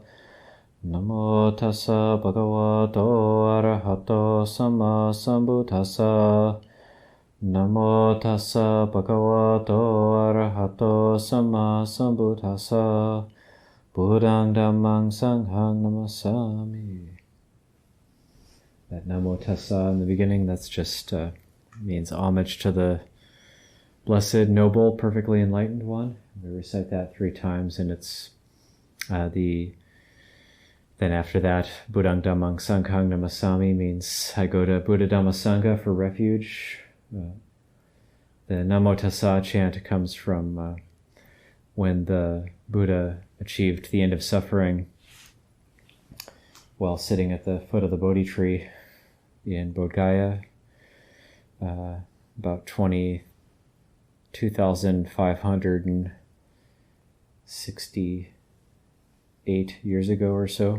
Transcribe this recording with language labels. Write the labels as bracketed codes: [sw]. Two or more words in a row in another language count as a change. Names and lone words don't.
[pi] Namo tassa bhagavato arahato samma sambuddhassa. Namo tassa bhagavato arahato samma sambuddhassa. Buddhang dhammang sanghang namasami. [en] That [pi] Namo tassa [en] in the beginning, that's just means homage to the blessed, noble, perfectly enlightened one. We recite that 3 times, and it's then after that, [pi] Buddhang dhammang sanghang namasami [en] means I go to Buddha Dhamma Sangha for refuge. The [pi] Namo tassa [en] chant comes from when the Buddha achieved the end of suffering while sitting at the foot of the Bodhi tree in Bodh Gaya, about 2,568 years ago or so.